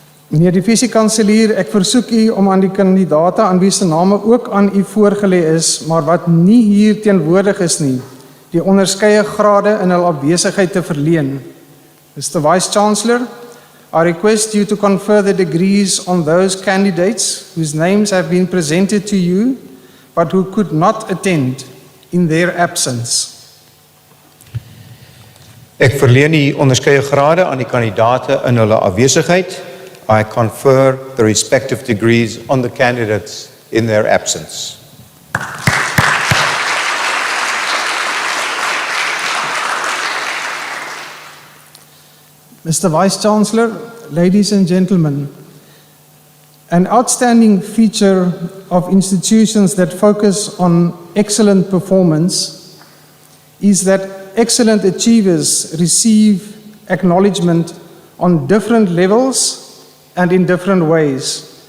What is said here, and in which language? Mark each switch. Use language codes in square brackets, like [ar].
[af] Meneer die visiekanselier, ek versoek u om aan die kandidate aan wie se name ook aan u voorgelê is, maar wat nie hier teenwoordig is nie, die onderskeie grade in hul afwesigheid te verleen. [en] Mr. Vice-Chancellor, I request you to confer the degrees on those candidates whose names have been presented to you, but who could not attend in their absence. [af] Ek verleen die onderskeie grade aan die kandidate in hulle afwesigheid. [en] I confer the respective degrees on the candidates in their absence. Mr. Vice-Chancellor, ladies and gentlemen, an outstanding feature of institutions that focus on excellent performance is that excellent achievers receive acknowledgement on different levels and in different ways.